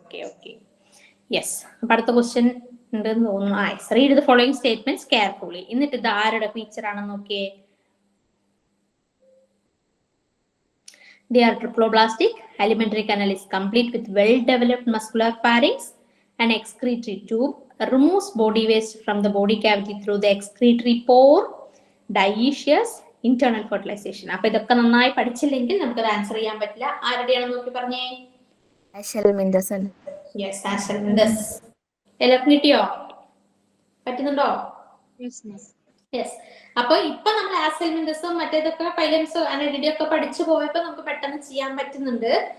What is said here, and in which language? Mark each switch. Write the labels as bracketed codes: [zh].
[ml] Okay yes. അപ്പൊ അടുത്ത question ഉണ്ടെന്ന് തോന്നുന്നു. [en] Read the following statements carefully. [ml] എന്നിട്ട് ഇത് ആരുടെ ഫീച്ചർ ആണെന്ന് നോക്കിയേ. [en] They are triploblastic. Alimentary canal is complete with well-developed muscular pharynx and excretory tube. Removes body waste from the body cavity through the excretory pore. Dioecious internal fertilization. [ml] അപ്പൊ ഇതൊക്കെ നന്നായി പഠിച്ചില്ലെങ്കിൽ നമുക്ക് answer ചെയ്യാൻ പറ്റില്ല. ആരുടെയാണെന്ന് നോക്കി പറഞ്ഞേ. യെസ്, ആഷൽമിൻഡസ്. എല്ലാവർക്കും കിട്ടിയോ? പറ്റുന്നുണ്ടോ? യെസ്. അപ്പൊ ഇപ്പൊ നമ്മൾ ആസൽമിൻഡസും മറ്റേതൊക്കെ ഫൈലംസും അനഡിഡിയൊക്കെ പഠിച്ചു പോയപ്പോ നമുക്ക് പെട്ടെന്ന് ചെയ്യാൻ പറ്റുന്നുണ്ട്.